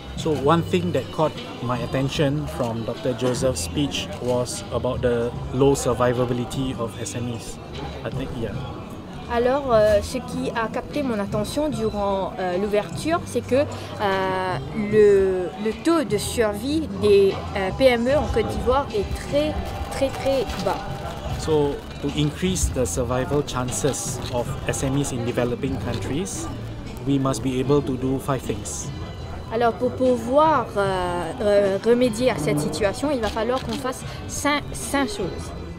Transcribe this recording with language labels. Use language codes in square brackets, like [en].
[en] So one thing that caught my attention from Dr. Joseph's speech was about the low survivability of SMEs. I think, yeah. [fr] Alors, ce qui a capté mon attention durant l'ouverture, c'est que le taux de survie des PME en Côte d'Ivoire est très bas. [en] So, to increase the survival chances of SMEs in developing countries, we must be able to do 5 things. [fr] Alors, pour pouvoir remédier à cette situation, il va falloir qu'on fasse 5 choses.